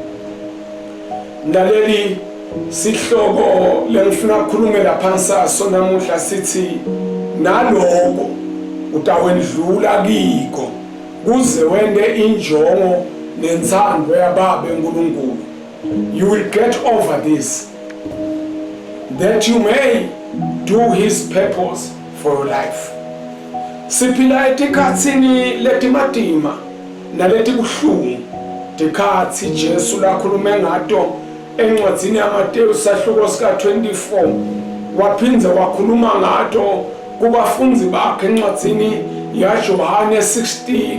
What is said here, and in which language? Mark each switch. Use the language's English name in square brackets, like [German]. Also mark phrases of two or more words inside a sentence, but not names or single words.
[Swati] Ndaleli sihloko lengifuna ukukhulumela phansi aso namuhla sithi naloko utawendlula kiko kuze wende injongo nentsando yaBaba uNkulunkulu. [English] You will get over this that you may do his purpose for your life. [Swati] Siphila etikhatsini letimatima naletibuhlungu, tikhatsi Jesu lakhulume ngato encwadzini yaMateyu sahluko sika 24. Waphindze wakhuluma ngato kubafundzi bakhe encwadzini yaJohane 16.